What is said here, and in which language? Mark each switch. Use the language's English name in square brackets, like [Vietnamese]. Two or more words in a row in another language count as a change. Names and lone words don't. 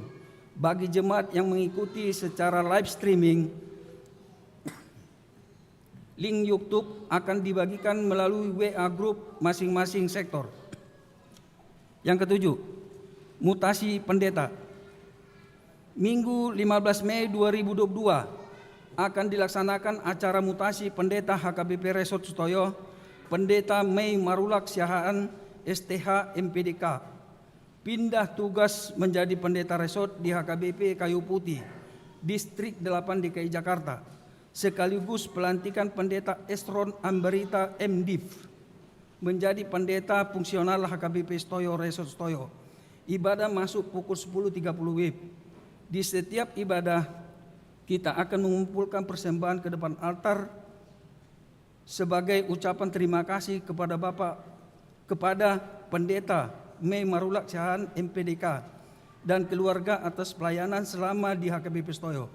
[Indonesian] Bagi jemaat yang mengikuti secara [English] live streaming, [Indonesian] link YouTube akan dibagikan melalui WA group masing-masing sektor. Yang ketujuh, mutasi pendeta. Minggu 15 Mei 2022 akan dilaksanakan acara mutasi pendeta HKBP Resort Stoyo, Pendeta Mei Marulak Siahaan STH MPDK, pindah tugas menjadi pendeta resort di HKBP Kayu Putih, Distrik 8 DKI Jakarta, sekaligus pelantikan pendeta Esron Ambarita MDiv menjadi pendeta fungsional HKBP Stoyo Resort Stoyo. Ibadah masuk pukul 10.30 WIB. Di setiap ibadah kita akan mengumpulkan persembahan ke depan altar sebagai ucapan terima kasih kepada pendeta Mei Marulak Siahaan MPDK dan keluarga atas pelayanan selama di HKBP Stoyo.